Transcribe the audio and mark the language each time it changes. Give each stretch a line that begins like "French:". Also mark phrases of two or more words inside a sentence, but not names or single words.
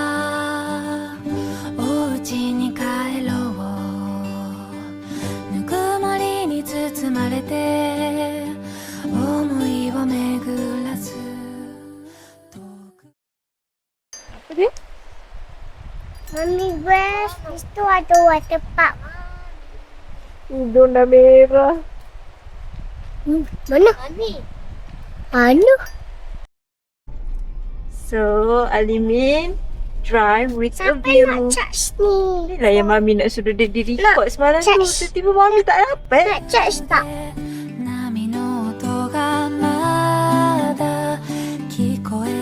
Japanese: お家に帰ろうぬくもりに包まれて思いを巡らす遠く
Malay: Apa dia? Mami Grace, di situ ada
English: water park.
Malay: Hidung dah merah. Mana? Mana?
English: So, Alimin drive with a
Malay: Siapa
English: view.
Malay: nak charge ni? Inilah yang Mami nak suruh dia record semalam tu. charge. Tiba-tiba Mami tak dapat. Nak charge tak?
Japanese: 波の音がまだ聞こえ